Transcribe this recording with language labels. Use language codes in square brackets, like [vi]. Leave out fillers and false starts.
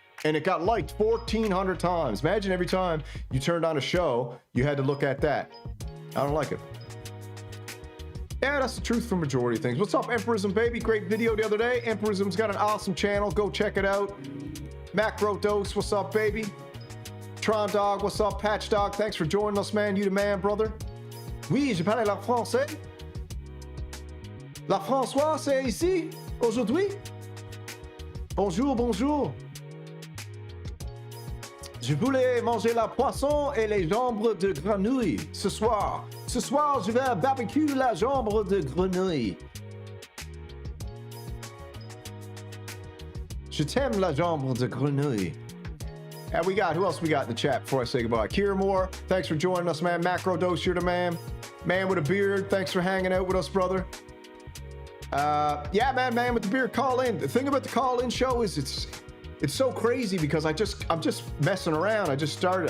[en] And it got liked 1,400 times. Imagine every time you turned on a show, you had to look at that. I don't like it. Yeah, that's the truth for majority of things. What's up, Emperism, baby? Great video the other day. Emperism's got an awesome channel. Go check it out. Macro Dose, what's up, baby? Tron Dog, what's up? Patch Dog, thanks for joining us, man. You the man, brother. [fr] Oui, je parle la français. La François, c'est ici, aujourd'hui. Bonjour, bonjour. Je voulais manger la poisson et les jambes de grenouille ce soir. Ce soir, je vais barbecue la jambe de grenouille. Je t'aime la jambe de grenouille. [en] And we got, who else we got in the chat before I say goodbye? Kira Moore, thanks for joining us, man. Macro Dose, you're the man. Man with a beard, thanks for hanging out with us, brother. Yeah, man with the beard, call in. The thing about the call-in show is it's so crazy because I'm just messing around. I just started.